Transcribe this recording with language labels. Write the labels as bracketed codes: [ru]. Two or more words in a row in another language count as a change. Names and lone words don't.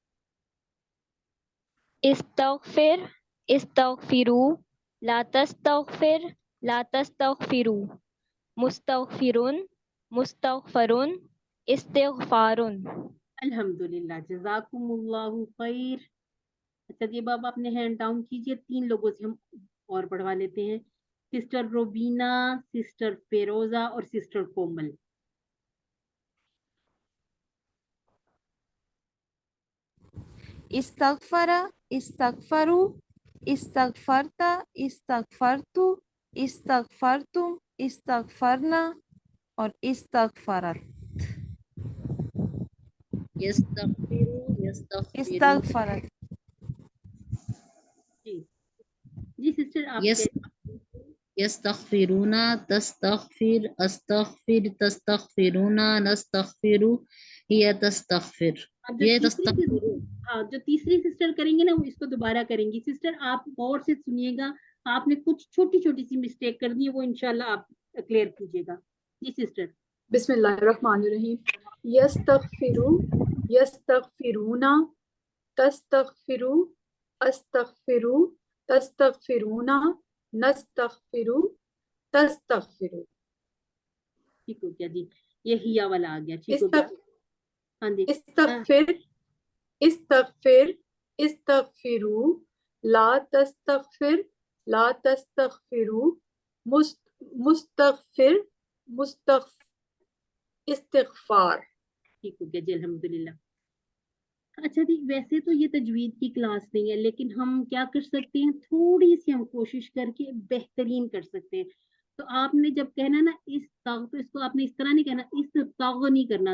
[ar] استغفر استغفروا لا تستغفر لا تستغفروا مستغفرون مستغفرون इस्तिग़फ़ारुन। الحمد لله، جزاكم الله خير. [hi] अच्छा जी, अब आप अपने [en] hand down [hi] कीजिए। 3 लोगों से हम और पढ़वा लेते हैं, सिस्टर रोबीना, सिस्टर फेरोजा और सिस्टर कोमल। [ar] استغفرا، استغفروا، استغفرتَ، استغفرتُ، استغفرتم، استغفرنا और इस्तगफरत। يستغفرُ، يستغفرون, इस्तगफरत। [hi] जी जी सिस्टर, आप [ar] यस يستغفرونَ، تستغفر، أستغفر، تستغفرونَ، نستغفرُ، هي تستغفر, [hi] अब जो ये तीसरी [ar] तस्तगफिरू। [hi] हाँ, जो तीसरी सिस्टर करेंगे ना, वो इसको दोबारा करेंगी। सिस्टर आप गौर से सुनिएगा, आपने कुछ छोटी छोटी सी मिस्टेक कर दी है, वो इंशाल्लाह आप क्लियर कीजिएगा। जी सिस्टर। [ar] बिस्मिल्लाहिर्रहमानिर्रहीम। يستغفرُ، يستغفرونَ، تستغفرُ، أستغفرُ، تستغفرونَ، نستغفرُ، تستغفرُ. [hi] ठीक हो गया जी, ये हिया वाला आ गया। ठीक हो गया। हाँ जी, [ar] استغفر، استغفر، استغفروا، لا تستغفر، لا تستغفروا، مستغفر، استغفار. [hi] ठीक हो गया जी, अल्हम्दुलिल्लाह। अच्छा जी, वैसे तो ये तजवीद की क्लास नहीं है, लेकिन हम क्या कर सकते हैं, थोड़ी सी हम कोशिश करके बेहतरीन कर सकते हैं। तो आपने जब कहना ना इस तग, तो इसको आपने इस तरह नहीं कहना, इस तग नहीं करना।